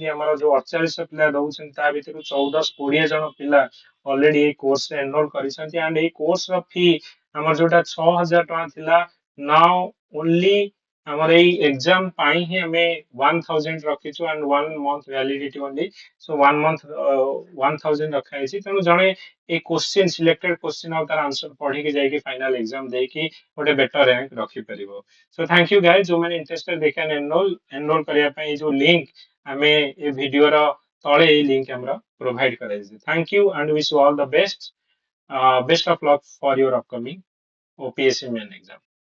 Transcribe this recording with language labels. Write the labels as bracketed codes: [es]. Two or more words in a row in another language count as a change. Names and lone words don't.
[or] ଆମର ଯୋଉ 48 ପିଲା ରହୁଛନ୍ତି ତା ଭିତରୁ 14-20 ଜଣ ପିଲା ଅଲରେଡି ଏଇ କୋର୍ସରେ ଏନରୋଲ କରିଛନ୍ତି। ଆଣ୍ଡ ଏଇ କୋର୍ସ ର ଫି ଆମର ଯୋଉଟା 6,000 ଟଙ୍କା ଥିଲା, [en] now only [or] ଆମର ଏଇ ଏକ୍ସାମ ପାଇଁ ହିଁ ଆମେ 1,000 ରଖିଛୁ, [en] and 1 month validity only. so 1 month [or] 1,000 ରଖା ହେଇଛି। ତେଣୁ ଜଣେ ଏଇ [en] question selected question [or] ଆଉ ତାର ଆନ୍ସର ପଢିକି ଯାଇକି [en] final exam [or] ଦେଇକି ଗୋଟେ [en] better rank [or] ରଖିପାରିବ। [en] so thank you guys, [or] ଯୋଉମାନେ [en] interested they can enrol [or] କରିବା ପାଇଁ ଏଇ ଯୋଉ ଲିଙ୍କ ଆମେ ଏ ଭିଡିଓର ତଳେ ଏଇ ଲିଙ୍କ ଆମର ପ୍ରୋଭାଇଡ କରାଯାଇଛି। [en] Thank you and wish you all the best. Best of luck for your upcoming OPSC main exam.